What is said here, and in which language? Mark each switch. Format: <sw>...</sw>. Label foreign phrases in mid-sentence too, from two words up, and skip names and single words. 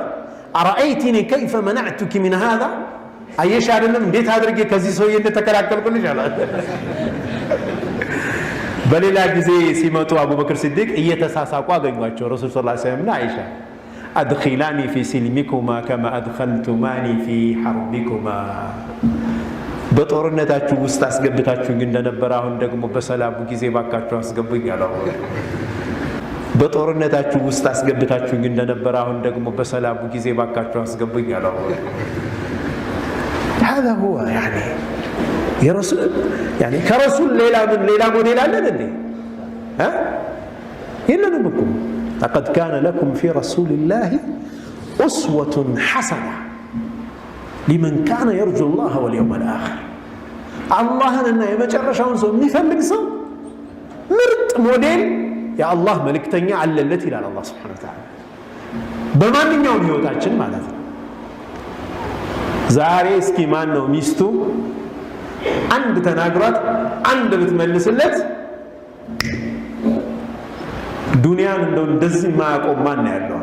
<ar>أرأيتني كيف منعتك من هذا</ar> <am>አየሽ አይደለም እንዴት አድርጌ ከዚህ ሰውዬ እንደተከላከልኩልሽ አሏት። በሌላ ጊዜ ሲመጡ አቡበክር ሲዲቅ እየተሳሳቁ አገኟቸው ረሱል</am> <ar>صلى الله عليه وسلم</ar> <am>እና አይሻ</am> <ar>أدخلاني في سلمكما كما أدخلتماني في حربكما</ar> <am>በጦርነታችሁ ውስጥ አስገብታችሁኝ እንደነበረ አሁን ደግሞ በሰላሙ ጊዜ ባካችሁ አስገቡኝ አለው። በጦርነታችሁ ውስጥ አስገብታችሁኝ እንደነበረ አሁን ደግሞ በሰላሙ ጊዜ ባካችሁ አስገቡኝ አለው።</am> <ar>هذا هو يعني</ar> <am>የረሱል يعني ከረሱል ሌላ ሞዴል አለን እንዴ? የለንም እኮ</am> <ar>لقد كان لكم في رسول الله أسوة حسنة لمن كان يرجو الله واليوم الآخر</ar> <am>አላህንና የመጨረሻውን ሰው የሚፈልግ ሰው ምርጥ ሞዴል የአላህ መልእክተኛ አለለት ይላል አላህ</am> <ar>سبحانه وتعالى</ar> <am>በማንኛውም ህይወታችን ማለት ነው። ዛሬ እስኪ ማን ነው ሚስቱ አንድ ተናግሯት አንድ ብትመልስለት ዱንያን እንደዚህ ማያቆም ማን ነው ያለው?</am>